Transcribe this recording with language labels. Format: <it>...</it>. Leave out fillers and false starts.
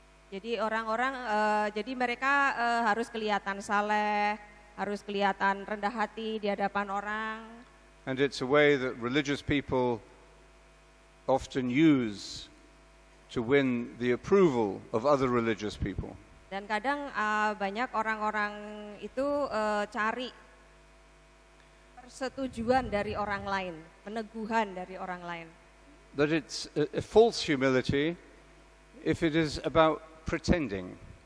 <id>Jadi orang-orang, jadi mereka harus kelihatan saleh, harus kelihatan rendah hati di hadapan orang.</id> <en>And it's a way that religious people often use to win the approval of other religious people.</en> <id>Dan kadang banyak orang-orang itu cari persetujuan dari orang lain, peneguhan dari orang lain.</id> <en>That it's a false humility if it is about pretending.</en>